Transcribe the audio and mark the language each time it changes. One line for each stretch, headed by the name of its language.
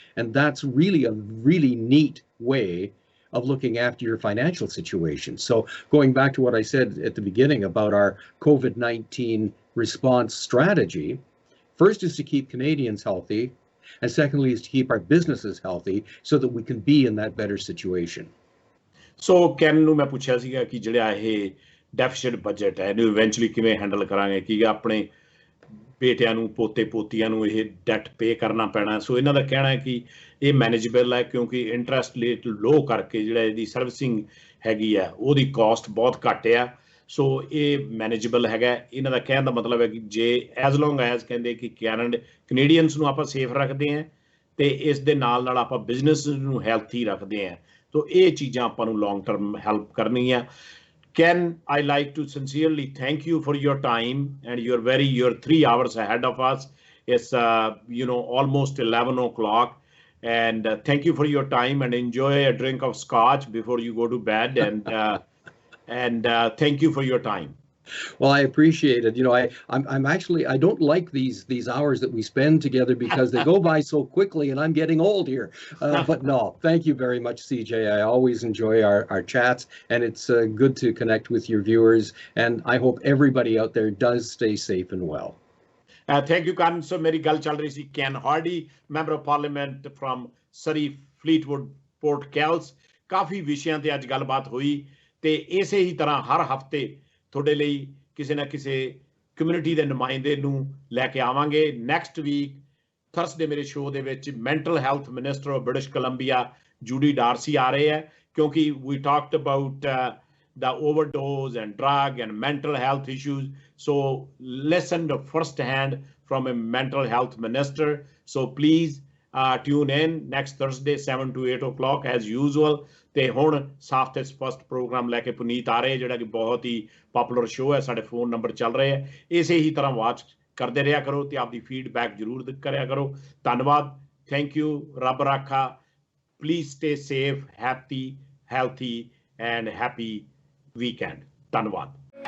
English: And that's really a really neat way of looking after your financial situation. So going back to what I said at the beginning about our COVID-19 response strategy, first is to keep Canadians healthy, and secondly is to keep our businesses healthy so that we can be in that better situation.
Punjabi: So can ਨੂੰ ਮੈਂ ਪੁੱਛਿਆ ਸੀਗਾ ਕਿ ਜਿਹੜਾ ਇਹ deficit budget ਹੈ ਇਹਨੂੰ eventually ਕਿਵੇਂ ਹੈਂਡਲ ਕਰਾਂਗੇ, ਕਿ ਆਪਣੇ ਬੇਟਿਆਂ ਨੂੰ ਪੋਤੇ ਪੋਤੀਆਂ ਨੂੰ ਇਹ ਡੈਟ ਪੇ ਕਰਨਾ ਪੈਣਾ। ਸੋ ਇਹਨਾਂ ਦਾ ਕਹਿਣਾ ਹੈ ਕਿ ਇਹ ਮੈਨੇਜੇਬਲ ਹੈ, ਕਿਉਂਕਿ ਇੰਟਰਸਟ ਰੇਟ ਲੋ ਕਰਕੇ ਜਿਹੜਾ ਇਹਦੀ ਸਰਵਿਸਿੰਗ ਹੈਗੀ ਆ ਉਹਦੀ ਕਾਸਟ ਬਹੁਤ ਘੱਟ ਆ। ਸੋ ਇਹ ਮੈਨੇਜੇਬਲ ਹੈਗਾ। ਇਹਨਾਂ ਦਾ ਕਹਿਣ ਦਾ ਮਤਲਬ ਹੈ ਕਿ ਜੇ
English: as long as
Punjabi: ਕਹਿੰਦੇ ਕਿ ਕੈਨੇਡੀਅਨਸ ਨੂੰ ਆਪਾਂ ਸੇਫ ਰੱਖਦੇ ਹਾਂ ਤੇ ਇਸ ਦੇ ਨਾਲ ਨਾਲ ਆਪਾਂ ਬਿਜ਼ਨਸ ਨੂੰ ਹੈਲਥੀ ਰੱਖਦੇ ਹਾਂ, तो ये चीज़ां आपां नूं लॉन्ग टर्म हेल्प करनी है।
English: Ken, I like to sincerely thank you for your time, and you're 3 hours ahead of us. It's almost 11 o'clock, and thank you for your time, and enjoy a drink of scotch before you go to bed, and thank you for your time. Well, I appreciate it. I'm actually, I don't like these hours that we spend together because they go by so quickly, and I'm getting old here. But no, thank you very much, CJ. I always enjoy our chats, and it's good to connect with your viewers. And I hope everybody out there does stay safe and well. Thank you, Ken.
Punjabi: So, मेरी गल चल रही सी Ken Hardy, Member of Parliament from Surrey, Fleetwood, Port Kells. काफी विषयां ते अज गलबात हुई ते इसे ही तरह हर हफ्ते ਤੁਹਾਡੇ ਲਈ ਕਿਸੇ ਨਾ ਕਿਸੇ ਕਮਿਊਨਿਟੀ ਦੇ ਨੁਮਾਇੰਦੇ ਨੂੰ ਲੈ ਕੇ ਆਵਾਂਗੇ। ਨੈਕਸਟ ਵੀਕ ਥਰਸਡੇ ਮੇਰੇ ਸ਼ੋਅ ਦੇ ਵਿੱਚ mental health minister of British Columbia Judy Dorsey ਆ ਰਹੇ ਹੈ, ਕਿਉਂਕਿ
English: We talked about the overdose and drug and mental health issues. So listen to first hand from a mental health minister. So please tune in next Thursday 7 to 8 o'clock as usual.
Punjabi: ਤੇ ਹੁਣ ਸਾਫ਼ ਤੇ ਸਪਸ਼ਟ programme ਲੈ ਕੇ ਪੁਨੀਤ ਆ ਰਹੇ, ਜਿਹੜਾ ਕਿ ਬਹੁਤ ਹੀ ਪਪੂਲਰ ਸ਼ੋਅ ਹੈ। ਸਾਡੇ ਫੋਨ ਨੰਬਰ ਚੱਲ ਰਹੇ ਹੈ, ਇਸੇ ਹੀ ਤਰ੍ਹਾਂ ਵਾਚ ਕਰਦੇ ਰਿਹਾ ਕਰੋ ਤੇ ਆਪਦੀ ਫੀਡਬੈਕ ਜ਼ਰੂਰ ਕਰਿਆ ਕਰੋ। ਧੰਨਵਾਦ,
English: thank you,
Punjabi: ਰੱਬ ਰਾਖਾ।
English: Please stay safe, happy, healthy and happy weekend.
Punjabi: ਧੰਨਵਾਦ।